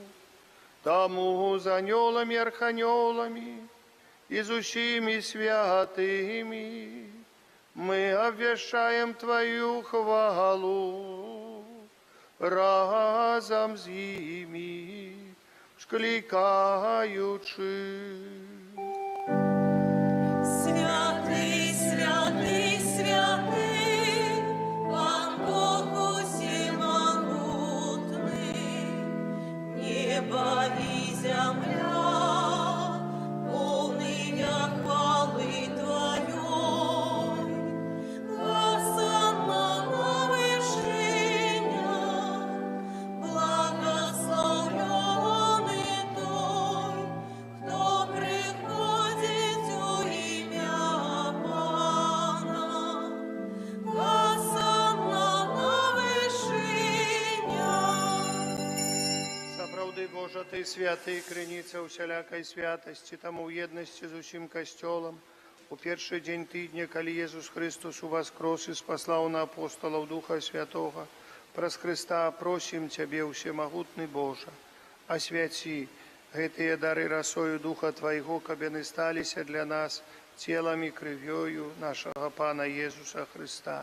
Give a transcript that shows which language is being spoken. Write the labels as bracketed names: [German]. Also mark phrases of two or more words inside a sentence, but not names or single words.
[Belarusian] Таму з анёламі, арханёламі і з усімі святымі мы абвяшчаем Твою хвалу, разам з імі склікаючы. [Ukrainian] Святий, святий, святий, Пан Бог усемогутний, небо і земля, повния хвали Твоєї, осанна на вершинях, благословлений той, хто приходить у ім'я Пана, осанна на вершинях. [Belarusian] Сапраўды, Божа, Ты святы, крыніца усялякай святасці, таму ў єднасці з усім касцёлам у першы дзень тыдня, калі Езус Христос уваскрос і спаслаў на апостолаў Духа Святога, праз Христа просім Цябе, усемагутны Божа, асвяці гэтыя дары расою Духа Твайго, каб яны сталіся для нас целам і крывёю нашага Пана Езуса Христа.